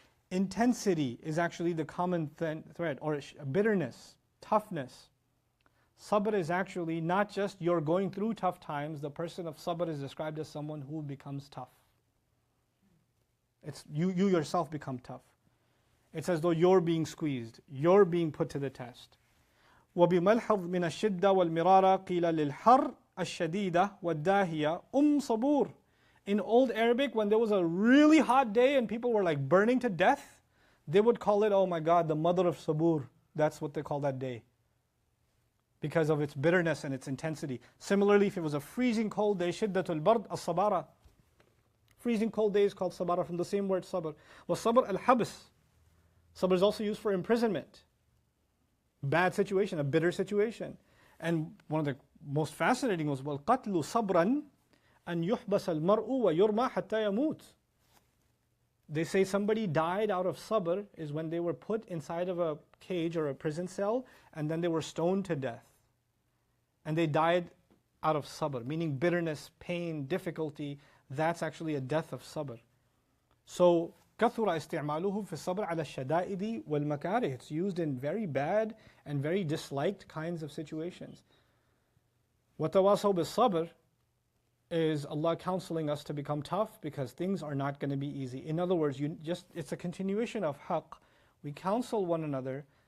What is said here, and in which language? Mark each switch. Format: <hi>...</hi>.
<en>Intensity is actually the common thread, or bitterness, toughness. Sabr is actually not just you're going through tough times. The person of sabr is described as someone who becomes tough. It's you yourself become tough. It's as though you're being squeezed, you're being put to the test.</en> <ar>وبملحظ من الشدة والمرارة قيل للحر الشديدة والداهية صبور.</ar> <en>In old Arabic, when there was a really hot day and people were like burning to death, they would call it, oh my God, the mother of sabur. That's what they call that day, because of its bitterness and its intensity. Similarly, if it was a freezing cold day, shiddatul bard as-sabara. Freezing cold day is called sabara, from the same word sabr. Sabr al-habs. Sabr is also used for imprisonment. Bad situation, a bitter situation.</en> <ar>And one of the most fascinating was, وَالْقَتْلُ صَبْرًا أَنْ يُحْبَسَ الْمَرْءُ وَيُرْمَى حَتَّى يَمُوتِ.</ar> <en>They say somebody died out of sabr is when they were put inside of a cage or a prison cell and then they were stoned to death. And they died out of sabr, meaning bitterness, pain, difficulty. That's actually a death of sabr.</en> <ar>So, كثر استعماله في الصبر على الشدائد والمكاره.</ar> <en>It's used in very bad and very disliked kinds of situations. وتواصوا بالصبر is Allah counseling us to become tough because things are not going to be easy. In other words, it's a continuation of haqq. We counsel one another.</en>